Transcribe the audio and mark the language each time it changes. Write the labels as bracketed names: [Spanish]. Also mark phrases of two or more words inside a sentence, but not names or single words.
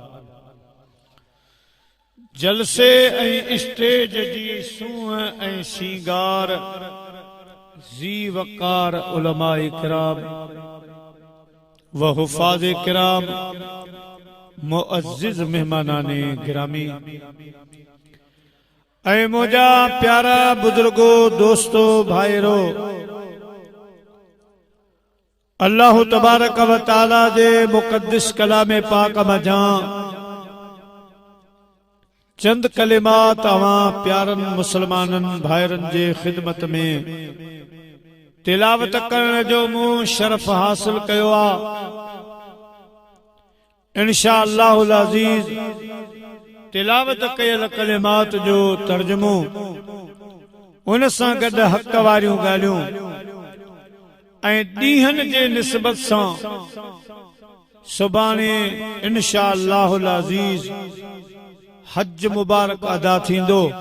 [Sindhi] जलसे ऐं स्टेज जी सूंह ऐं सींगार, ज़ी वक़ार उलमाए किराम व हुफ़ाज़े किराम, मुअज़्ज़िज़ मेहमानाने गिरामी, ऐं मुंहिंजा प्यारा बुजुर्गो दोस्तो भाइरो, अल्लाह तबारक व तआला जे मुक़द्दिस कलाम पाक मजां चंद कलिमात अवां प्यारन मुसलमानन भाइरन जे खिदमत में तिलावत करण जो मूं शरफ हासिल कयो आ। [Arabic] إن شاء الله العزيز [Sindhi] तिलावत कयल कलिमात जो तर्जुमो उन सां गॾु हक़ वारियूं ॻाल्हियूं ऐं ॾींहनि जे निस्बत सां सुभाणे [Arabic] إن شاء الله العزيز [Sindhi] हज मुबारक अदा थींदो।